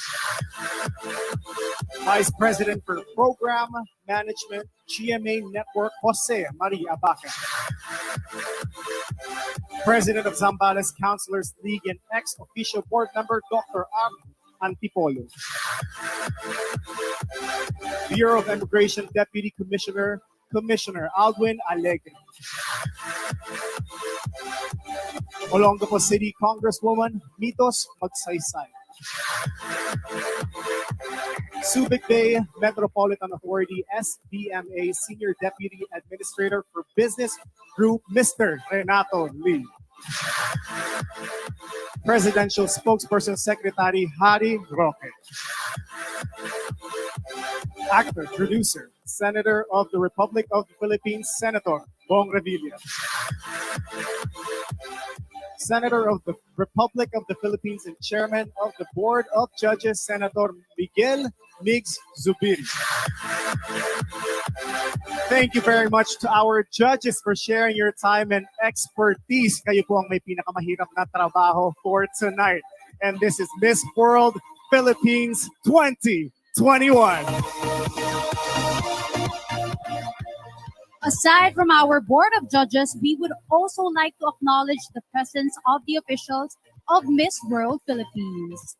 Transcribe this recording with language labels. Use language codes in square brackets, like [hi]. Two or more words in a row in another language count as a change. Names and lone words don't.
[en] Vice President for Program Management, GMA Network, Jose Maria Baca. President of Zambales Counselors League and ex-official board member, Dr. Antipolo. Bureau of Immigration Deputy Commissioner, Commissioner Aldwin Alegre. Olongapo City Congresswoman Mitos Magsaysay. Subic Bay Metropolitan Authority SBMA Senior Deputy Administrator for Business Group, Mr. Renato Lee. Presidential Spokesperson Secretary Harry Roque. Actor, producer, Senator of the Republic of the Philippines, Senator Bong Revilla. Senator of the Republic of the Philippines and Chairman of the Board of Judges, Senator Miguel Migs Zubiri. Thank you very much to our judges for sharing your time and expertise. [tl] Kayo po ang may pinakamahirap na trabaho [en] for tonight. And this is Miss World Philippines 2021. Aside from our board of judges, we would also like to acknowledge the presence of the officials of Miss World Philippines.